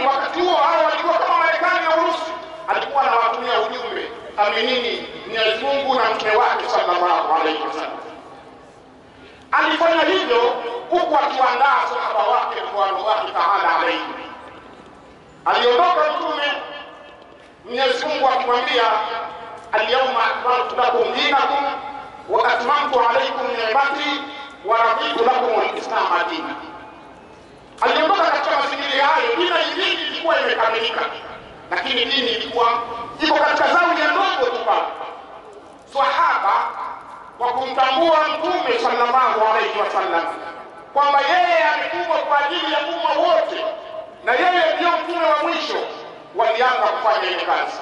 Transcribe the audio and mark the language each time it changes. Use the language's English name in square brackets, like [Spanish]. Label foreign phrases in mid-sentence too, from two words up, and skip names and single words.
[Swahili] Wakati huo hao walikuwa kama Marekani na Urusi. Alikuwa anawatumia ujumbe, aminini Mwenyezi Mungu na mtume wake [Arabic] sallallahu alaihi wasallam. [Swahili] Alifanya hivyo huku akiandaa sahaba wake [Arabic] radhiallahu ta'ala alayhi. [Swahili] Aliondoka mtume, Mwenyezi Mungu akimwambia, [Arabic] اليوم أكملت لكم دينكم وأتممت عليكم نعمتي ورضيت لكم الإسلام دينا. [Swahili] Aliondoka katika mazingira hayo, dini hii ilikuwa imekamilika, lakini dini ilikuwa iko katika zawia ndogo tu pale. Sahaba kwa kumtambua mtume [Arabic] sallallahu alayhi wasallam [Swahili] kwamba yeye ametumwa kwa ajili ya umma wote na yeye ndio mtume wa mwisho, walianza kufanya ile kazi.